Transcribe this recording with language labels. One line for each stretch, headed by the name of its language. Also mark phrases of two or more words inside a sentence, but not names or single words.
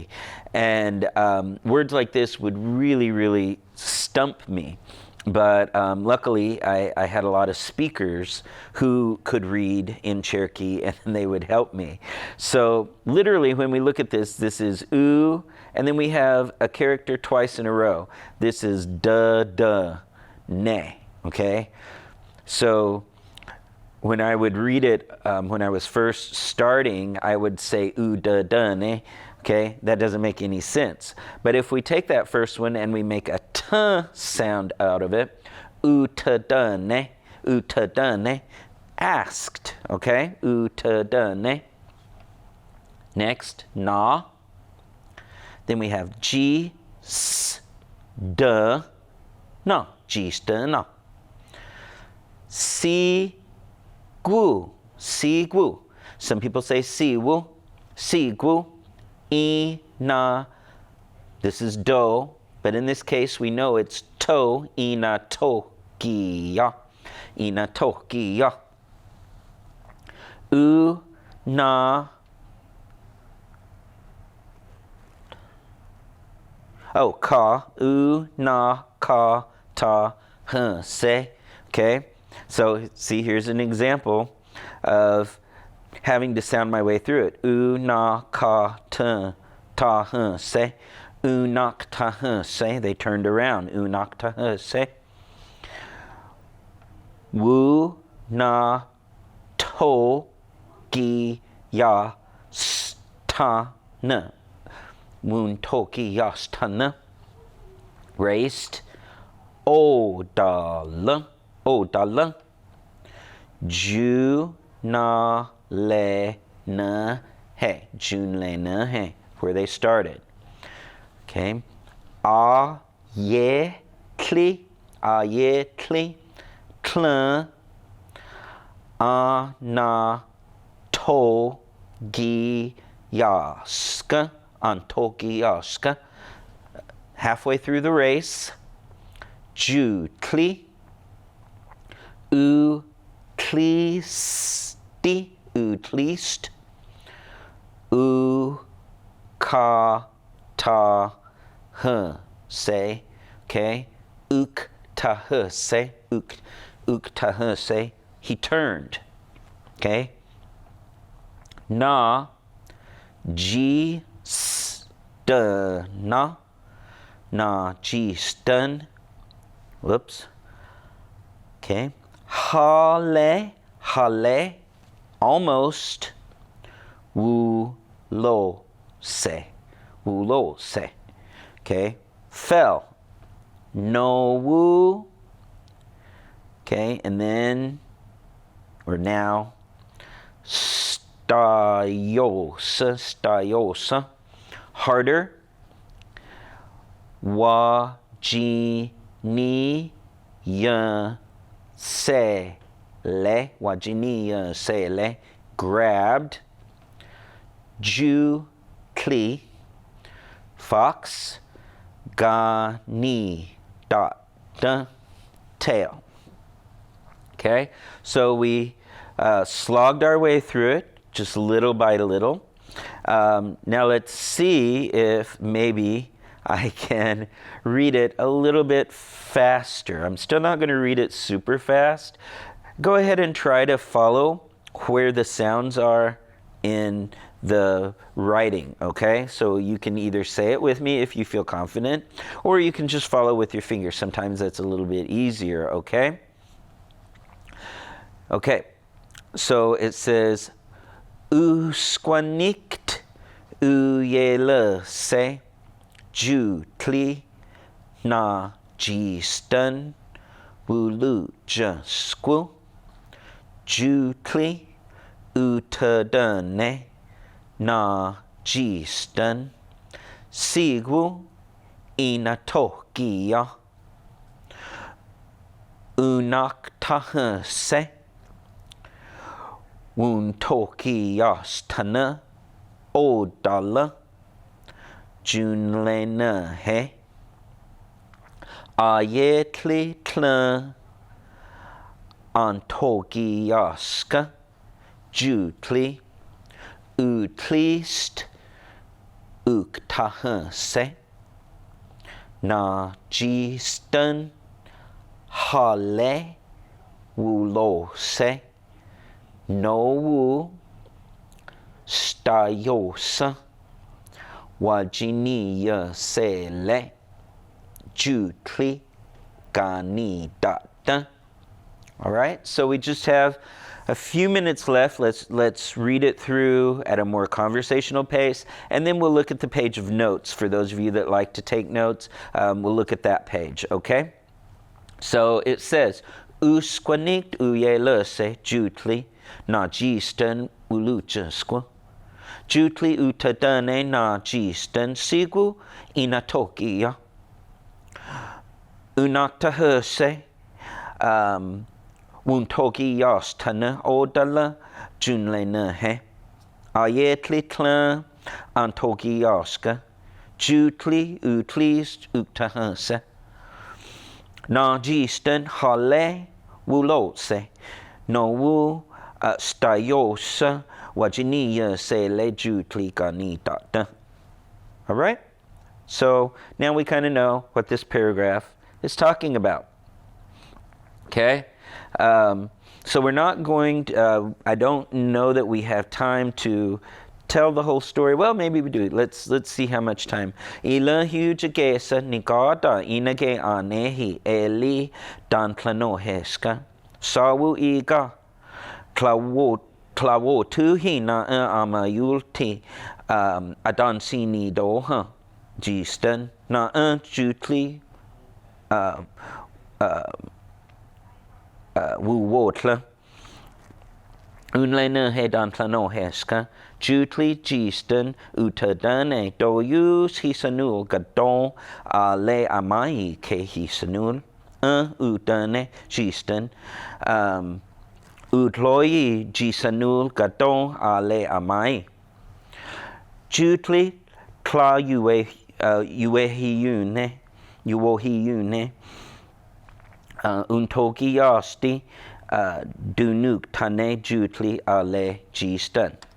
English: And words like this would really, really stump me. But luckily, I had a lot of speakers who could read in Cherokee, and they would help me. So literally, when we look at this, this is oo, and then we have a character twice in a row. This is
Cherokee: duh, duh, ne,
English: okay? So when I would read it, when I was first starting, I would say oo,
Cherokee: duh, duh, ne.
English: Okay, that doesn't make any sense. But if we take that first one and we make a t sound out of it,
Cherokee: utadane, utadane,
English: asked. Okay, utadane. Next, na. Then we have g, s,
Cherokee: d, na, g, s, d, na. Si, gu, si, gu.
English: Some people say
Cherokee: si, wu, si, gu. I, na,
English: this is do, but in this case we know it's to, I,
Cherokee: na, to, ki, ya, I, na, to, ki, ya. U, na, oh, ka, u, na, ka, ta, se,
English: okay? So see, here's an example of having to sound my way through it.
Cherokee: U, na, ka, ta, se. U, nak, ta, se.
English: They turned around.
Cherokee: U, nak, ta, se. Wu, na, to, gi, ya, sta, na. Wun, to, gi, ya, sta, na. Raced. O, da, la. O, da, la. Ju, na, le, na, he. Jun, le, na,
English: he. Where they started. Okay.
Cherokee: A, ye, kli. A, ye, kli. Kl. A, na, to, gi, ya, ska. An, to, gi, ya, ska.
English: Halfway through the race.
Cherokee: Ju, kli. U, klisti. Utlist. U, ka, ta, se. Okay. Uk, ta, se. Uk, ta, se.
English: He turned.
Cherokee: Okay. Na, ji, na. Na, ji, stun. Whoops. Okay. Hale, hale. Almost. Wu, lo, se. Wu, lo, se. Okay. Fell. No, wu.
English: Okay. And then, or now,
Cherokee: stayosa, stayosa.
English: Harder.
Cherokee: Wa, ji, ni, ya, se, le. Wa, ji, ni, ya, se, le. Grabbed. Ju, kli. Fox. Ga, ni, dot, da,
English: tail. Okay, so we slogged our way through it, just little by little. Now let's see if maybe I can read it a little bit faster. I'm still not going to read it super fast. Go ahead and try to follow where the sounds are in the writing, okay? So you can either say it with me if you feel confident, or you can just follow with your fingers. Sometimes that's a little bit easier, okay? Okay, so it says,
Cherokee: U squanict, u yele se, ju kli, na ji stun, wu lu ja squu, ju kli, u te dun na ji stun, si gu, ina to gi ya, u nak ta se, Wun toki yas tana o dala Jun le na he A ye tli tla An toki yaska Ju tli U tlist Uk taha se Na ji stun Ha le Wu lo se No wu stayosa wajiniya se le ju tli gani data
English: All right, so we just have a few minutes left. Let's read it through at a more conversational pace, and then we'll look at the page of notes. For those of you that like to take notes, we'll look at that page, okay? So it says,
Cherokee: Usquanict uyelese jutli na jisten uluchesqua. Jutli utadane na jisten sigu inatokia. Unatahese Wuntogi yastana odala junlena he. Ayetli tla antogi yaska. Jutli utlis uktahase. Na jisten hale wulose. No wu stayosa wajiniya se le jutli ganitata.
English: All right? So now we kind of know what this paragraph is talking about. Okay? So we're not going to, I don't know that we have time to tell the whole story. Well, maybe we do. Let's see how much time.
Cherokee: Ila hujagesa nigada inage anehi eli dantlanoheska. Sawu iga klawo tuhi na amayulti adansini doha. Jisten na jutli wuwotla unlena hedan plano heska jutli jisten utadane doyus hisanul gadon le amai ke hisanul utane jisten utloyi jisanul gadon le amai jutli kla yuehiyune untogiasti dunuk tane jutli ale jistan.